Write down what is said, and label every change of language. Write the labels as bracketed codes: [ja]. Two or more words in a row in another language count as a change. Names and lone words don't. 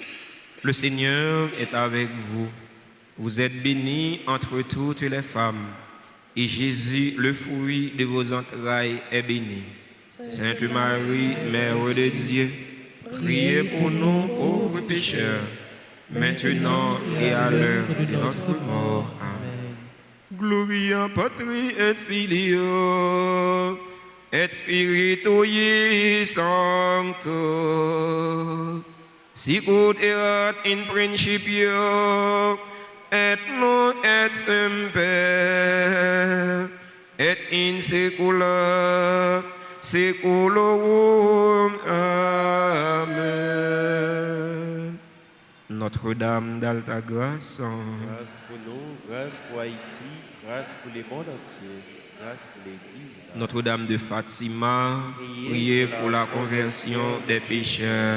[fr] Le Seigneur est avec vous. Vous êtes bénie entre toutes les femmes, et Jésus, le fruit de vos entrailles, est béni. Sainte Marie, Mère de Dieu, priez pour nous pauvres pécheurs, maintenant et à l'heure de notre mort. Amen. [la] Gloria Patri et Filio et Spiritui Sancto, sicut erat in principio et nunc et semper et in saecula saeculorum. [fr] Amen. Notre-Dame d'Alta Grâce, Grâce pour nous, grâce pour Haïti, grâce pour les mondes entiers, grâce pour l'Église. Notre-Dame de Fatima, priez pour la conversion des pécheurs.